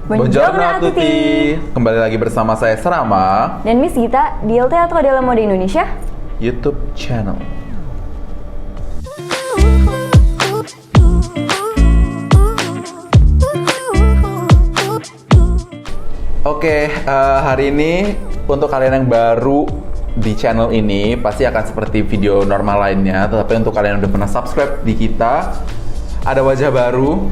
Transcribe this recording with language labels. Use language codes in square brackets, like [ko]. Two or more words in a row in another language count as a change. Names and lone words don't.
[it] Buongiorno a tutti. [id] Kembali lagi bersama saya Serama dan Miss Gita di El Teatro della Moda Indonesia [en] YouTube channel. [id] Oke, hari ini untuk kalian yang baru di channel ini pasti akan seperti video normal lainnya, tetapi untuk kalian yang udah pernah subscribe di kita, ada wajah baru.